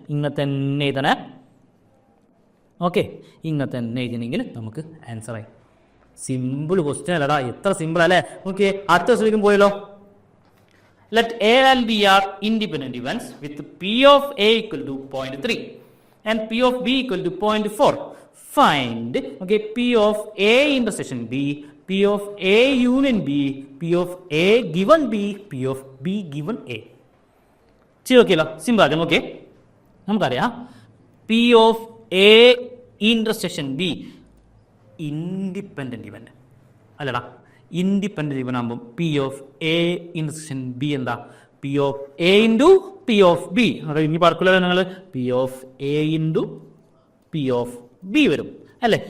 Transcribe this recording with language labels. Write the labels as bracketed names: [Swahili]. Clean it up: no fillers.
[Malayalam] ഇങ്ങനെ തന്നെ എഴുതണേ. ഓക്കെ, ഇങ്ങനെ തന്നെ എഴുതിയെങ്കിൽ നമുക്ക് ആൻസറായി. സിമ്പിൾ ക്വസ്റ്റ്യൻ അല്ലടാ, എത്ര സിമ്പിൾ അല്ലേ? ഓക്കെ, അടുത്ത ക്വസ്റ്റ്യൻ പോയല്ലോ. [English] Let A and B are independent events with P of A equal to 0.3 and P of B equal to 0.4. Find P of A intersection B, P of A union B, P of A given B, P of B given A. [Malayalam] ചെയ്തോക്കിയല്ലോ, simple ആദ്യം. Okay, നമുക്കറിയാം P of A intersection B independent event അല്ലടാ. Independent event ആകുമ്പോൾ P of A intersection B എന്താ? P of A into P of B. ഇനി പറക്കില്ല നിങ്ങൾ P of A into P of B വരും അല്ലേ?